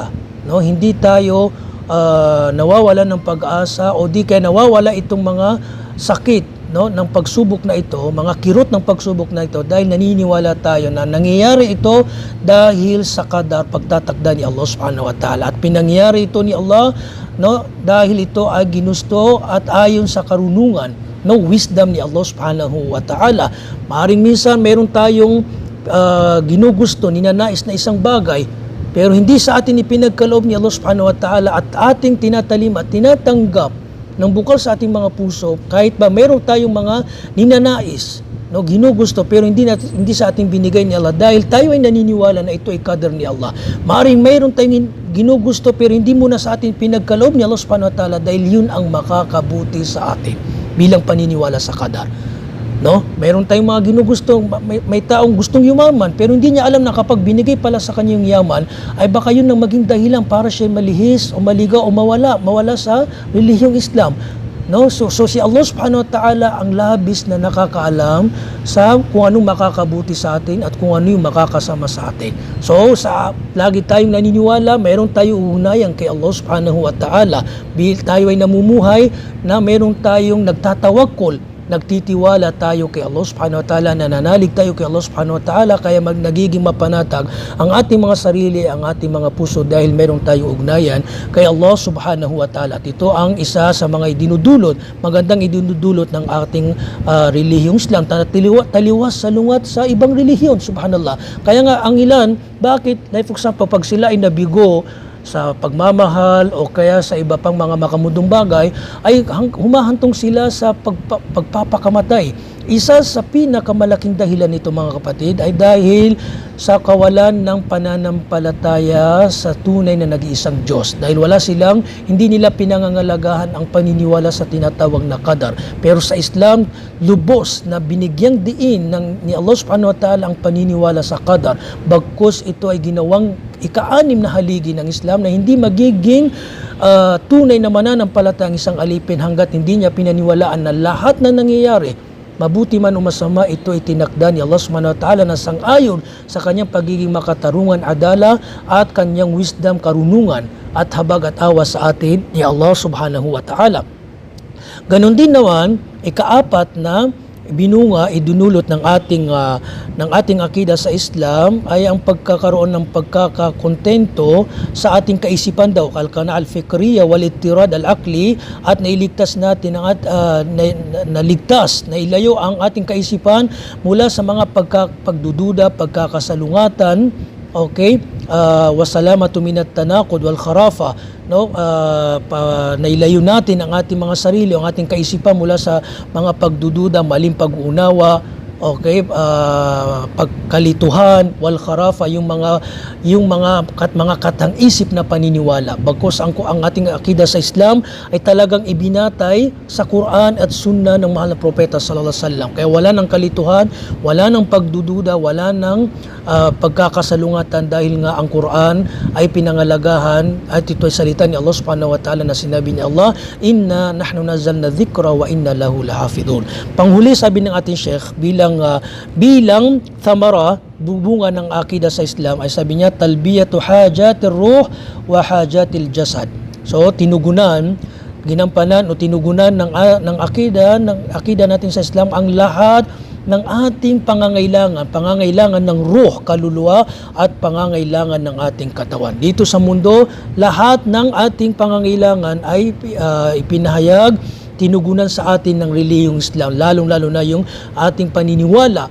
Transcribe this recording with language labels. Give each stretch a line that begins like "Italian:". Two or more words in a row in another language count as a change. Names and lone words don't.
Filipino: No, hindi tayo nawawalan ng pag-asa, o di kaya nawawala itong mga sakit, no, ng pagsubok na ito, mga kirot ng pagsubok na ito, dahil naniniwala tayo na nangyayari ito dahil sa qadar, pagtatakda ni Allah
Arabic: سبحانه وتعالى,
Filipino: at pinangyayari ito ni Allah, no, dahil ito ay ginusto at ayon sa karunungan, no, wisdom ni Allah
Arabic: سبحانه وتعالى.
Filipino: Maaring minsan meron tayong ginugusto, ninanais na isang bagay, pero hindi sa atin ipinagkaloob ni Allah
Arabic: سبحانه وتعالى,
Filipino: at ating tinatalim at tinatanggap ng bukal sa ating mga puso, kahit ba meron tayong mga ninanais, no, ginugusto, pero hindi sa ating binigay ni Allah, dahil tayo ay naniniwala na ito ay qadar ni Allah. Maaring mayroon tayong ginugusto pero hindi muna sa atin pinagkaloob ni Allah
Arabic: سبحانه وتعالى,
Filipino: dahil yun ang makakabuti sa atin bilang paniniwala sa qadar. No? Mayroon tayong mga ginugusto, may taong gustong yumaman pero hindi niya alam na kapag binigay pala sa kanya yung yaman ay baka yun ang maging dahilan para siya malihis o maligaw o mawala sa relihiyong Islam. No? So si Allah
Arabic: سبحانه وتعالى
Filipino: ang labis na nakakaalam sa kung anong makakabuti sa atin at kung ano yung makakasama sa atin. So lagi tayong naniniwala, mayroon tayong ugnayan kay Allah
Arabic: سبحانه وتعالى.
Filipino: Tayo ay namumuhay na mayroon tayong nagtatawakkol, nagtitiwala tayo kay Allah
Arabic: سبحانه وتعالى,
Filipino: nananalig tayo kay Allah
Arabic: سبحانه وتعالى,
Filipino: kaya nagiging mapanatag ang ating mga sarili, ang ating mga puso, dahil meron tayong ugnayan kay Allah
Arabic: سبحانه وتعالى.
Filipino: At ito ang isa sa mga magandang idinudulot ng ating relihiyong Islam, taliwas salungat sa ibang relihiyon, subhanallah. Kaya nga ang ilan, bakit,
English: like for example,
Filipino: pag sila ay nabigo sa pagmamahal o kaya sa iba pang mga makamundong bagay, ay humahantong sila sa pagpapakamatay. Isa sa pinakamalaking dahilan nito mga kapatid ay dahil sa kawalan ng pananampalataya sa tunay na nag-iisang Diyos. Dahil hindi nila pinangangalagahan ang paniniwala sa tinatawag na qadar. Pero sa Islam, lubos na binigyang diin ni Allah
Arabic: سبحانه وتعالى
Filipino: ang paniniwala sa qadar. Bagkus ito ay ginawang ika-anim na haligi ng Islam na hindi magiging tunay na mananampalataya ang isang alipin hanggat hindi niya pinaniwalaan na lahat na nangyayari, mabuti man o masama, ito itinakda ni Allah
Arabic: سبحانه وتعالى
Filipino: na sang-ayon sa kanyang pagiging makatarungan, adala at kanyang wisdom, karunungan at habag at awa sa atin ni Allah
Arabic: سبحانه وتعالى.
Filipino: Ganon din naman, ika-apat na binunga, idunulot ng ating akida sa Islam ay ang pagkakaroon ng pagkakakontento sa ating kaisipan daw,
Arabic: كالكانة الفكرية والاطراد العقلي,
Filipino: at nailigtas natin nailayo ang ating kaisipan mula sa mga pagdududa, pagkakasalungatan, okay,
Arabic: وسلامته من التناقض والخرافة,
Filipino: no, nailayo natin ang ating mga sarili, ang ating kaisipan mula sa mga pagdududa, maling pag-uunawa, okay, pagkalituhan,
Arabic: والخرافة,
Filipino: yung mga katang-isip na paniniwala. Bagkus ang ating akida sa Islam ay talagang ibinatay sa Quran at Sunnah ng mahal na propeta
Arabic: صلى الله عليه وسلم.
Filipino: Kaya wala nang kalituhan, wala nang pagdududa, wala nang pagkakasalungatan, dahil nga ang Quran ay pinangalagahan at ito ay salita ni Allah
Arabic: سبحانه وتعالى
Filipino: na sinabi ni Allah,
Arabic: إنا نحن نزلنا الذكر وإنا له لحافظون.
Filipino: Panghuli, sabi ng ating Sheikh, bilang thamara, bubunga ng akida sa Islam, ay sabi niya,
Arabic: تلبية حاجة الروح وحاجة الجسد.
Filipino: So ginampanan o tinugunan ng akida natin sa Islam ang lahat ng ating pangangailangan ng ruh, kaluluwa, at pangangailangan ng ating katawan. Dito sa mundo, lahat ng ating pangangailangan ay ipinahayag, tinugunan sa atin ng relihiyong Islam, lalong-lalo na yung ating paniniwala.